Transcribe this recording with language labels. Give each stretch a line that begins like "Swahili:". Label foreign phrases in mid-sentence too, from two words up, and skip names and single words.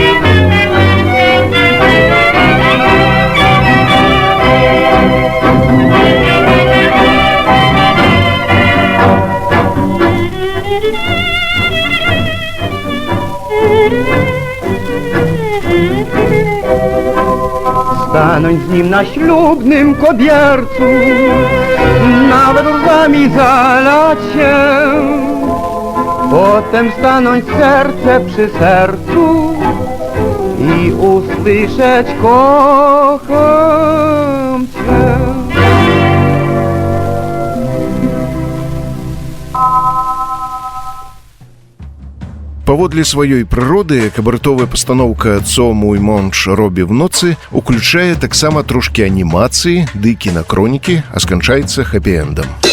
Polish: Stanąć z nim na ślubnym kobiercu, nawet łzami zalać się, potem stanąć serce przy sercu i usłyszeć kocham cię.
Belarusian: Паводле сваёй прыроды кабарытовая пастаноўка «Цо мой муж робі в ноцы» уключае таксама трошкі анімацыі ды кінакронікі, а сканчаецца хэпі-эндам.